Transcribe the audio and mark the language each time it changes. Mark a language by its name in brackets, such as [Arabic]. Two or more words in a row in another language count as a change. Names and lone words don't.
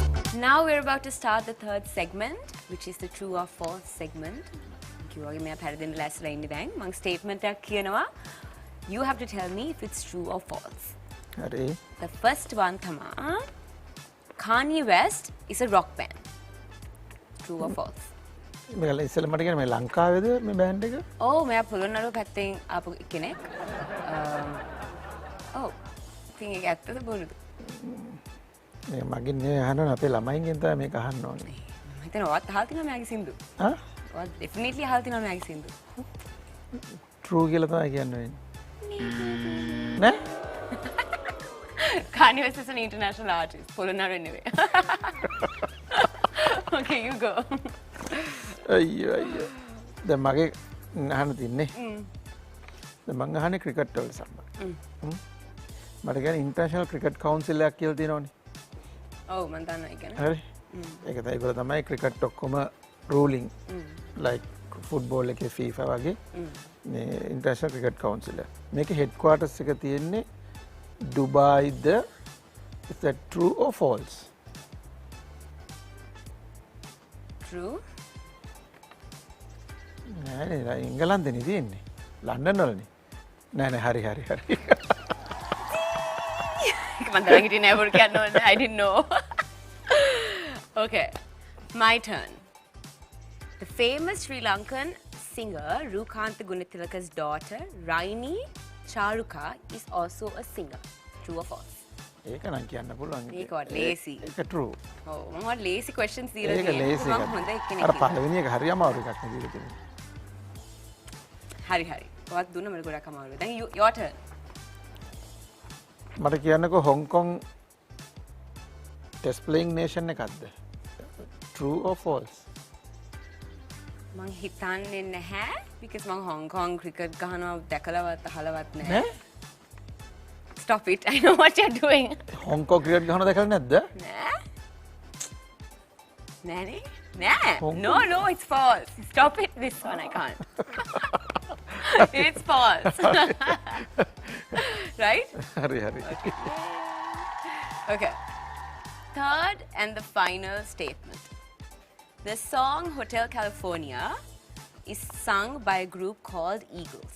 [English] Now we're about to start the third segment, which is the true or false segment. [Sinhala] කිව්වාගේ මම පැරදෙන්න ලැස්තිලා ඉන්නේ දැන්. මම statement එකක් කියනවා. [English] You have to tell me if it's true or false. [Sinhala] හරි. [English] The first one තමයි Kanye West is a rock band. True or false? [Sinhala] මේක ඉස්සෙල්ලා මට කියන්නේ මේ ලංකාවේද මේ බෑන්ඩ් එක? ඔව් මෙයා පොළොන්නරුව පැත්තෙන් ආපු කෙනෙක්. ඔව්. ඉතින් ඒක ඇත්තද බොරුද? මේ මගෙන් නේ අහනවා අපේ ළමයින්ගෙන් තමයි මේක අහන්න ඕනේ. මම හිතනවා ඔයාත් අහලා තියෙනවා මෙයාගේ සින්දු. ආ? ඔයාත් definitely අහලා තියෙනවා මෙයාගේ සින්දු. True කියලා තමයි කියන්නේ. නෑ? [English] Kanye West is an international artist. [Sinhala] පොළොන්නරුව නෙවෙයි. [English] Okay, you go. [Sinhala] අයියෝ අයියෝ. දැන් මගේ අහන්න තින්නේ. දැන් මං අහන්නේ ක්‍රිකට් වල සම්බන්ධ. මට කියන්නේ ඉන්ටර්නැෂනල් ක්‍රිකට් කවුන්සිල් එකක් කියලා තියෙනවනේ. ඔව් මම දන්නවා ඒක නේ. හරි. ඒක තමයි ඒගොල්ලෝ තමයි ක්‍රිකට් ඔක්කොම රූලින් like ෆුට්බෝල් එකේ FIFA වගේ මේ ඉන්ටර්නැෂනල් ක්‍රිකට් කවුන්සිල් එක. මේකේ හෙඩ්ක්වාටර්ස් එක තියෙන්නේ ඩුබායිද. [English] Is that true or false? True. [Sinhala] නෑ නෑ ඉංගලන්තෙනේ තියෙන්නේ. ලන්ඩන් වලනේ. නෑ නෑ හරි හරි හරි. මම දැන් හිටියේ නෑ බොරු කියන්න ඕනේ. [English] I didn't know. Okay. My turn. The famous Sri Lankan singer Rukanta Gunatilaka's daughter Raini Charuka is also a singer. True or false? [Sinhala] ඒක නම් කියන්න පුළුවන්. ඒක වත් ලේසි. ඒක true. ඔව් මම වත් ලේසි questions දීලා ඒක තියෙනවා. ලේසි මම එකක්. හොඳ එක්කෙනෙක්. අර පළවෙනි එක හරි අමාරු එකක් නේ දීලා තියෙන්නේ. හරි හරි. ඔයත් දුන්න මට ගොඩක් අමාරුයි. දැන් [English] your turn. [Sinhala] මට කියන්නකෝ හොංකොං [English] test playing nation [Sinhala] එකක්ද? [English] True or false? [Sinhala] මං හිතන්නේ නැහැ because මං හොංකොං ක්‍රිකට් ගහනවා දැකලවත් අහලවත් නැහැ. නෑ? [English] Stop it. I know what you're doing. [Sinhala] හොංකොං ක්‍රිකට් ගහනවා දැකලා නැද්ද? නෑ. නෑනේ? නෑ. [English] No, no, it's false. Stop it. This one I can't. It's false. Right? [Sinhala] හරි හරි. [English] Okay. Third and the final statement. The song Hotel California is sung by a group called Eagles.